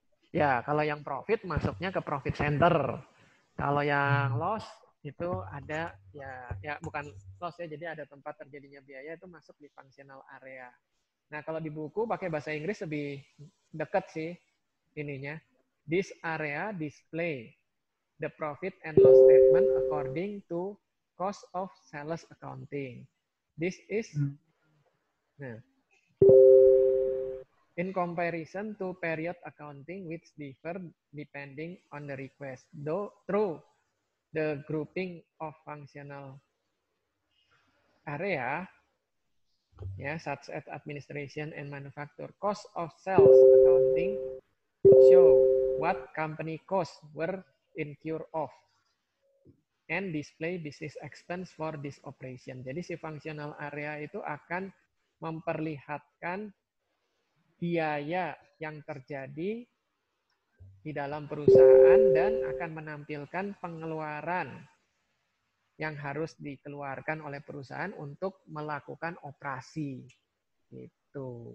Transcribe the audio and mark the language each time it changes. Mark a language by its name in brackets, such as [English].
[Indonesian] Ya, kalau yang profit masuknya ke profit center. Kalau yang loss itu ada ya bukan loss ya, jadi ada tempat terjadinya biaya itu masuk di functional area. Nah, kalau di buku pakai bahasa Inggris lebih dekat sih ininya. [English] This area display the profit and loss statement according to cost of sales accounting. This is nah, in comparison to period accounting which differ depending on the request. Though through the grouping of functional area, such as administration and manufacture, cost of sales accounting show what company costs were incurred of and display business expense for this operation. [Indonesian] Jadi si functional area itu akan memperlihatkan biaya yang terjadi di dalam perusahaan dan akan menampilkan pengeluaran yang harus dikeluarkan oleh perusahaan untuk melakukan operasi. Gitu.